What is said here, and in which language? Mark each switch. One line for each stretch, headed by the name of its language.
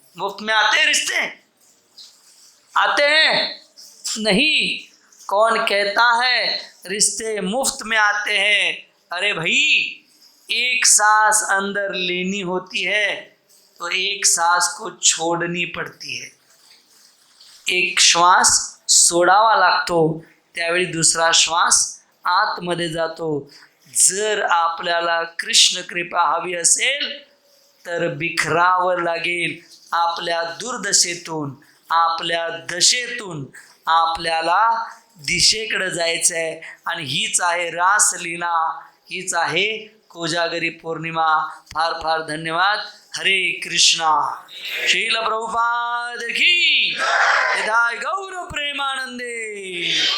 Hindi: मुफ्त में आते हैं रिश्ते? आते हैं? नहीं। कौन कहता है रिश्ते मुफ्त में आते हैं? अरे भाई, एक सांस अंदर लेनी होती है तो एक सांस को छोड़नी पड़ती है।
Marathi: एक श्वास सोडावा लागतो, त्यावेळी दुसरा श्वास आतमध्ये जातो। जर आपल्याला कृष्ण कृपा हवी असेल तर बिखरावं लागेल। आपल्या दुर्दशेतून, आपल्या दशेतून आपल्याला दिशेकडे जायचं आहे, आणि हीच आहे रासलीला, हीच आहे कोजागरी पौर्णिमा। फार फार धन्यवाद। हरे कृष्णा।
Hindi: श्रील प्रभुपाद की जय। गौर प्रेमानंदे।